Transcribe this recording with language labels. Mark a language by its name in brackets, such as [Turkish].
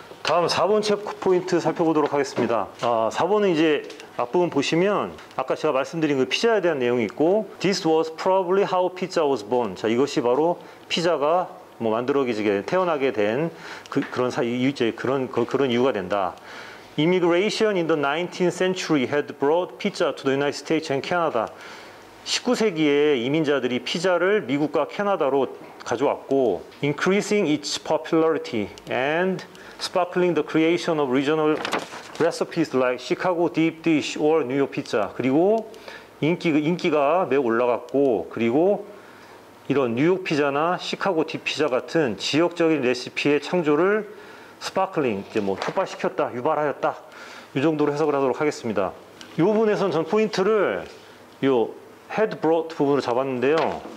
[Korean] 다음 4번 체크 포인트 살펴보도록 하겠습니다. 4번은 이제 앞부분 보시면 아까 제가 말씀드린 그 피자에 대한 내용이 있고 [English] This was probably how pizza was born. [Korean] 자, 이것이 바로 피자가 뭐 만들어지게 태어나게 된 그런 이유가 된다. [English] Immigration in the 19th century had brought pizza to the United States and Canada. [Korean] 19세기에 이민자들이 피자를 미국과 캐나다로 가져왔고 [English] increasing its popularity and sparkling the creation of regional recipes like Chicago deep dish or New York pizza. [Korean] 그리고 인기가 매우 올라갔고 그리고 이런 뉴욕 피자나 시카고 딥 피자 같은 지역적인 레시피의 창조를 스파클링, 이제 뭐 촉발시켰다, 유발하였다. 이 정도로 해석을 하도록 하겠습니다. 이 부분에선 전 포인트를 요 had brought 부분으로 잡았는데요.